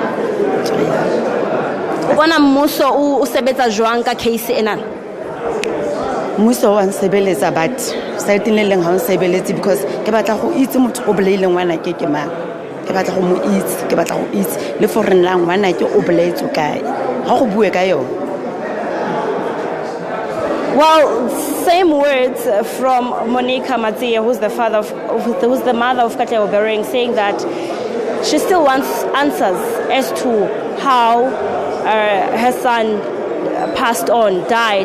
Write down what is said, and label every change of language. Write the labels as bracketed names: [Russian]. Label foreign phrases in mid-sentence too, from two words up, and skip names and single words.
[Southern Sotho] Bona mmuso o sebetsa jwang ka case ena? Mmuso wa nsebeletsa, but site le leng ha o nsebeletse, because ke batla go itse motho o bolaile ngwana ke mang. Ke batla go mo itse, ke batla go itse le for rena ngwana ke o bolaetswe kae. Ha go bue ka yona. [English] Well, same words from Monica Matsie, who's the mother of Katlego Bereng, saying that she still wants answers as to how her son passed on, died.